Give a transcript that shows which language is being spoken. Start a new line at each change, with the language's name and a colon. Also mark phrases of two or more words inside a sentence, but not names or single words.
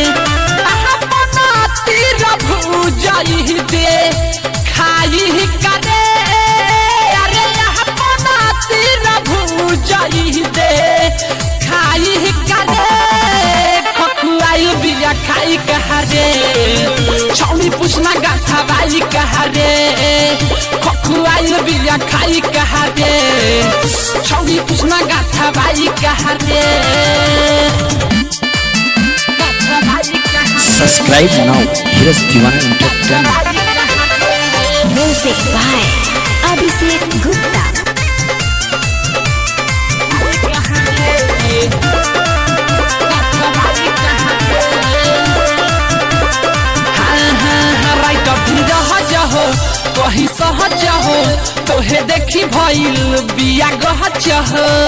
Bhojpuri: तीर भूजाई दे खाई करे अरे तीर भूजाई दे खाई करे बिया खाई कहा रे छौड़ी पूछना गथवाई कहा रे खखुआई बिया खाई कहा रे छौड़ी पूछना गथवाई कहा रे।
English: Subscribe now. Here's Divana Entertainment. Music by Abhishek Gupta.
Bhojpuri: कहीं सहज हो तोहे देखी भइल बिया गहज हो